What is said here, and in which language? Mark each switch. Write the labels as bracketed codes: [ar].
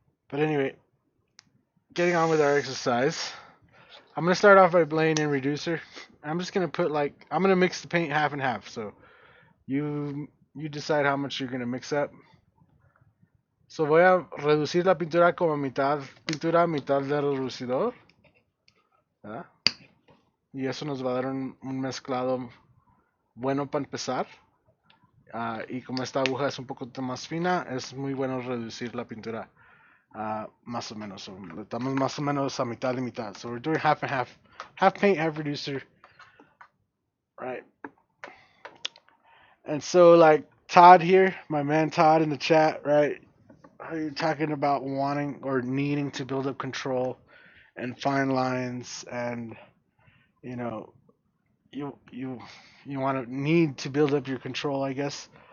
[en] But anyway, getting on with our exercise. I'm gonna start off by laying in reducer. I'm just gonna put I'm gonna mix the paint half and half. So you decide how much you're gonna mix up. [es] So voy a reducir la pintura como mitad pintura, mitad del reducidor, ¿verdad? Y eso nos va a dar un mezclado bueno para empezar. Y como esta aguja es un poco más fina, es muy bueno reducir la pintura. Más o menos. So, estamos más o menos a mitad y mitad. [en] So we're doing half and half. Half paint, half reducer. Right. And so like Todd here, my man Todd in the chat, right? You're talking about wanting or needing to build up control and fine lines, and you know you you you want to need to build up your control, I guess.